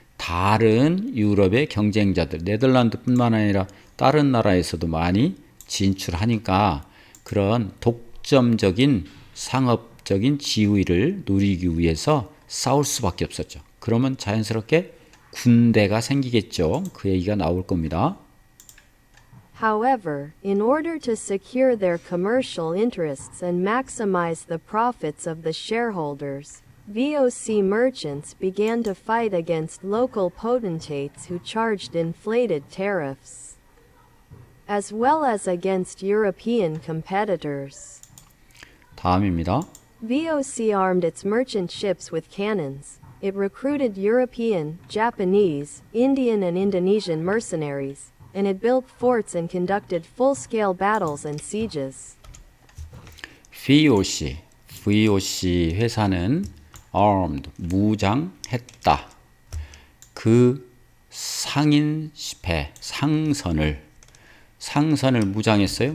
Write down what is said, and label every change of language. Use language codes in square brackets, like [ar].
[ko] 다른 유럽의 경쟁자들, 네덜란드뿐만 아니라 다른 나라에서도 많이 진출하니까 그런 독점적인 상업적인 지위를 누리기 위해서 싸울 수밖에 없었죠. 그러면 자연스럽게 군대가 생기겠죠. 그 얘기가 나올 겁니다. [en] However, in order to secure their commercial interests and maximize the profits of the shareholders, VOC merchants began to fight against local potentates who charged inflated tariffs, as well as against European competitors. [ko] 다음입니다. [en] VOC armed its merchant ships with cannons. It recruited European, Japanese, Indian and Indonesian mercenaries, and it built forts and conducted full-scale battles and sieges. VOC [ko] 회사는 armed, 무장했다. 그 상인배, 상선을 무장했어요.